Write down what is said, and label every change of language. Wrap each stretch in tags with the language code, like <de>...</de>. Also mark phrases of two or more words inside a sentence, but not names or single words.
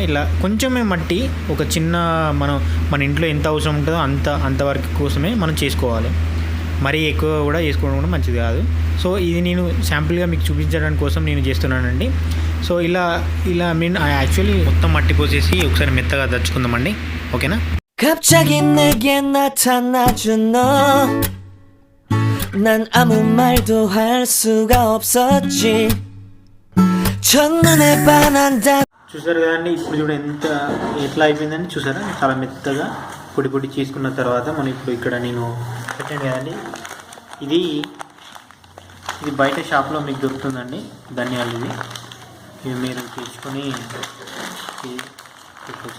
<te>ఇలా కొంచెమే మట్టి, ఒక చిన్న మన ఇంట్లో ఎంత అవసరం ఉంటుందో అంతవరకు కోసమే మనం చేసుకోవాలి. మరీ ఎక్కువ కూడా చేసుకోవడం కూడా మంచిది కాదు. సో ఇది నేను శాంపుల్గా మీకు చూపించడానికి కోసం నేను చేస్తున్నానండి. సో ఇలా నేను యాక్చువల్లీ మొత్తం మట్టి పోసేసి ఒకసారి మెత్తగా దచ్చుకుందామండి, ఓకేనా.</te> <ko>갑자기 내게 나타나준 너, 난 아무 말도 할 수가 없었지. 첫눈에 반한다.</ko> <te>చూసారు కదండి, ఇప్పుడు చూడ ఎట్లా అయిపోయిందని చూసారా. చాలా మెత్తగా పొడి చేసుకున్న తర్వాత మనం ఇప్పుడు ఇక్కడ నేను పెట్టాను కదండి, ఇది బయట షాప్లో మీకు దొరుకుతుందండి ధనియాలు. ఇవి మీరు తెచ్చుకొని పెట్టుకోవచ్చు.</te>